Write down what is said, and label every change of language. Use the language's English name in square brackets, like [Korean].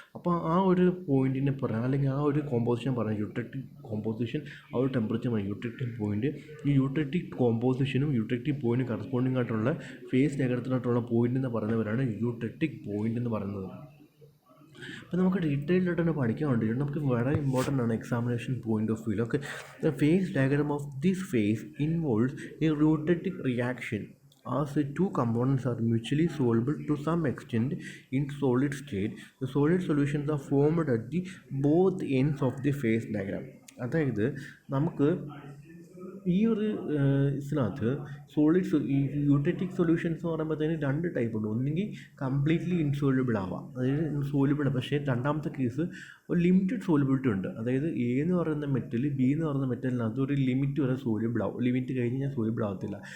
[Malayalam] അപ്പോൾ ആ ഒരു പോയിൻറ്റിനെ പറയാം, അല്ലെങ്കിൽ ആ ഒരു കോമ്പോസിഷൻ പറയാം യൂട്ടറിറ്റിക് കോമ്പോസിഷൻ. ആ ഒരു ടെമ്പറേച്ചർ പറയാം യൂട്ടറിറ്റിക് പോയിൻറ്റ്. ഈ യൂട്ടറിറ്റിക് കോമ്പോസിഷനും യൂട്ടറിറ്റിക് പോയിൻറ്റും കറസ്പോണ്ടിങ് ആയിട്ടുള്ള ഫേസ് ഡയഗ്രത്തിനായിട്ടുള്ള പോയിൻ്റ് എന്ന് പറയുന്നവരാണ് യൂട്ടറിറ്റിക് പോയിൻ്റ് എന്ന് പറയുന്നത്. അപ്പോൾ നമുക്ക് ഡീറ്റെയിൽഡ് ആയിട്ട് തന്നെ പഠിക്കാൻ വേണ്ടിയിട്ട് നമുക്ക് വളരെ ഇമ്പോർട്ടൻ്റ് ആണ് examination point of view. [English] Okay, the phase diagram of this phase involves a eutectic reaction as the two components are mutually soluble to some extent in solid state. The solid solutions are formed at the both ends of the phase diagram. [Malayalam] അതായത് നമുക്ക് ഈ ഒരു ഇതിനകത്ത് ഈ യൂട്ടറിറ്റിക് solutions എന്ന് പറയുമ്പോഴത്തേന് 2 type ഉണ്ട്. ഒന്നെങ്കിൽ completely ഇൻസോൾയുബിൾ ആവാം, അതായത് സോലുബിൾ. പക്ഷേ രണ്ടാമത്തെ കേസ് ഒരു ലിമിറ്റഡ് സോലുബിലിറ്റി ഉണ്ട്. അതായത് എ എന്ന് പറയുന്ന മെറ്റൽ ബി എന്ന് പറയുന്ന മെറ്റലിനകത്ത് ഒരു ലിമിറ്റ് വരെ സോലുബിൾ ആവും, ലിമിറ്റ് കഴിഞ്ഞ് ഞാൻ സോലുബിൾ ആവത്തില്ല.